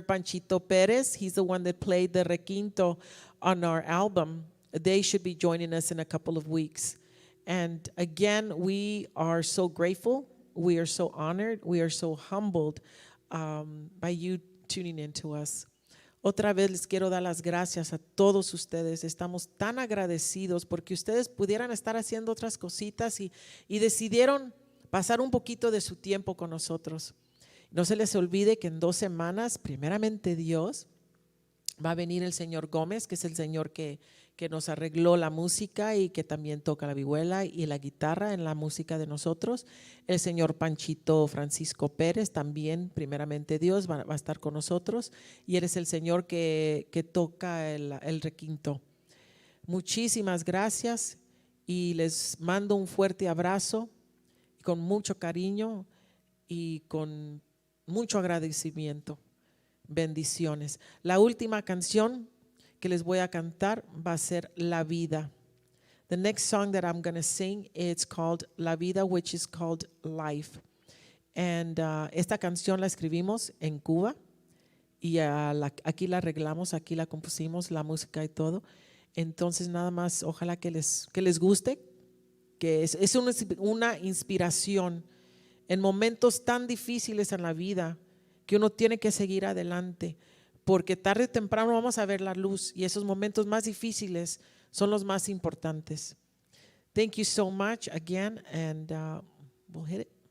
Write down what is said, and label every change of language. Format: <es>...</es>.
<en>Panchito Perez, he's the one that played the requinto on our album. They should be joining us in a couple of weeks. And again, we are so grateful. We are so honored. We are so humbled by you tuning in to us.</en> <es>Otra vez les quiero dar las gracias a todos ustedes. Estamos tan agradecidos porque ustedes pudieran estar haciendo otras cositas y decidieron pasar un poquito de su tiempo con nosotros. No se les olvide que en 2 semanas, primeramente Dios, va a venir el señor Gómez, que es el señor que nos arregló la música y que también toca la vihuela y la guitarra en la música de nosotros. El señor Panchito Francisco Pérez también, primeramente Dios, va a estar con nosotros. Y él es el señor que toca el requinto. Muchísimas gracias y les mando un fuerte abrazo con mucho cariño y con mucho agradecimiento. Bendiciones. La última canción que les voy a cantar va a ser La Vida.</es> <en>The next song that I'm going to sing, it's called La Vida, which is called Life.</en> <es>And esta canción la escribimos en Cuba y aquí la arreglamos, aquí la compusimos, la música y todo. Entonces nada más, ojalá que les guste, que es una inspiración en momentos tan difíciles en la vida que uno tiene que seguir adelante, porque tarde o temprano vamos a ver la luz y esos momentos más difíciles son los más importantes.</es> <en>Thank you so much again, and we'll hit it.</en>